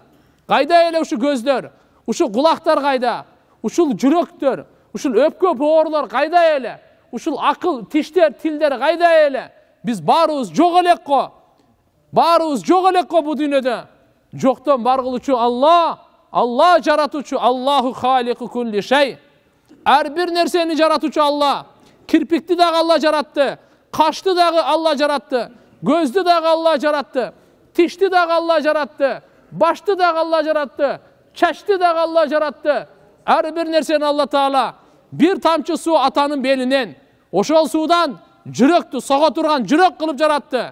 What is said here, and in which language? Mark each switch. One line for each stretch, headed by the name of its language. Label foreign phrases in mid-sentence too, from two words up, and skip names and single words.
Kyrgyz: Кайда эле ушул көздөр? Ушул кулактар кайда? Ушул жүрөктөр, ушул өпкө боорлор кайда эле? Ушул акыл, тиштер, тилдер кайда эле? Биз баарыбыз жок элек го. Баарыбыз жок элек го бу дүйнөдө. Жоктон бар кылуучу Алла, Алла жаратуучу,
Arabic: الله خالق كل شيء.
Kyrgyz: Ар бир нерсени жаратуучу Алла. Кирпикти дагы Алла жаратты, кашты дагы Алла жаратты, көздү дагы Алла жаратты, тишти дагы Алла жаратты, башты дагы Алла жаратты, чачты дагы Алла жаратты. Ар бир нерсени Алла Таала бир тамчы суу атанын белинен, ошол суудан жүрөктү сого турган жүрөк кылып жаратты.